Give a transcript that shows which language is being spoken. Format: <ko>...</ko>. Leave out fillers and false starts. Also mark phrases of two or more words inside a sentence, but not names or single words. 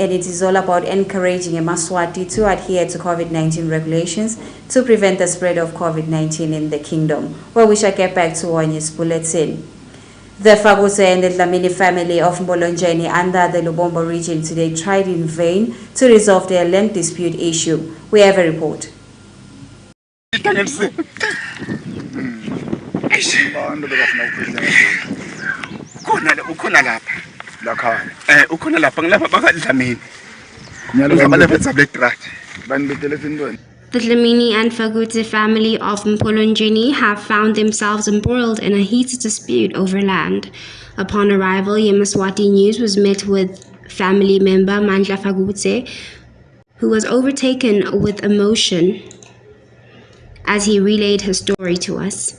<en>and it is all about encouraging Yemaswati to adhere to COVID-19 regulations to prevent the spread of COVID-19 in the kingdom. Well, we shall get back to Wanye's bulletin. The Fagutse and the Dlamini family of Mbolonjeni under the Lubombo region today tried in vain to resolve their land dispute issue. We have a report.</en> <ss>ukhona lapha ngilapha bakadlamini</ss> <en>The Dlamini and Fagutse family of Mbolonjeni have found themselves embroiled in a heated dispute over land. Upon arrival, Yemaswati News was met with family member Mandla Fagutse, who was overtaken with emotion as he relayed his story to us.</en>